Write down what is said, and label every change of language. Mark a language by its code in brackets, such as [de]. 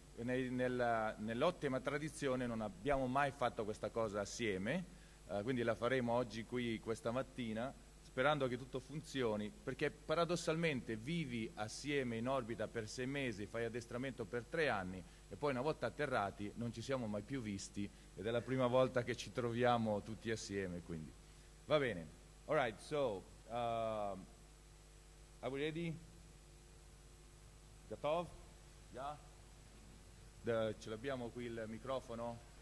[it] Nell'ottima tradizione non abbiamo mai fatto questa cosa assieme, quindi la faremo oggi qui questa mattina, sperando che tutto funzioni, perché paradossalmente vivi assieme in orbita per 6 mesi, fai addestramento per 3 anni e poi una volta atterrati non ci siamo mai più visti ed è la prima volta che ci troviamo tutti assieme, quindi va bene. [en] All right, so are we ready? [ru] Gatov? [en] Yeah? [it] Ce l'abbiamo qui il microfono?